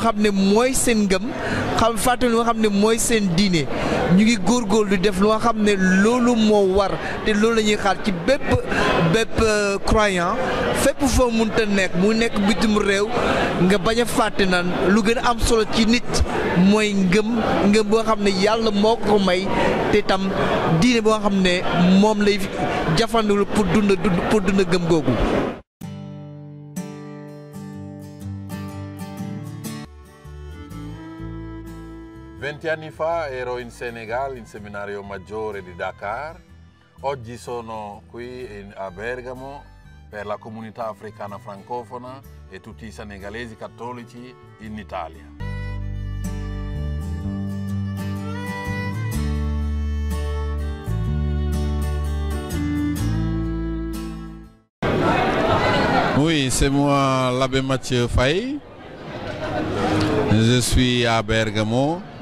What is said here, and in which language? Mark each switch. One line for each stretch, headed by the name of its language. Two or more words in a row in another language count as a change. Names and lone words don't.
Wolof: xam ne mooy seen ngëm fàtte lu nga xam ne mooy seen diine ñu ngi góorgóorlu di def lu nga xam ne loolu moo war te loolu la ñuy xaar ci bépp croyant fépp foo mënta nekk mu nekk bitim réew nga bañ a fàtte naan lu gën a am solo ci nit mooy ngëm boo xam ne yàlla moo ko may te tam diine boo xam ne moom lay jafandul pour dund gëm googu.
Italian: Anni fa ero in Senegal, in seminario maggiore di Dakar. Oggi sono qui a Bergamo per la comunità africana francofona e tutti i senegalesi cattolici in Italia.
French: Oui, c'est moi l'abbé Mathieu Faye. Je suis à Bergamo.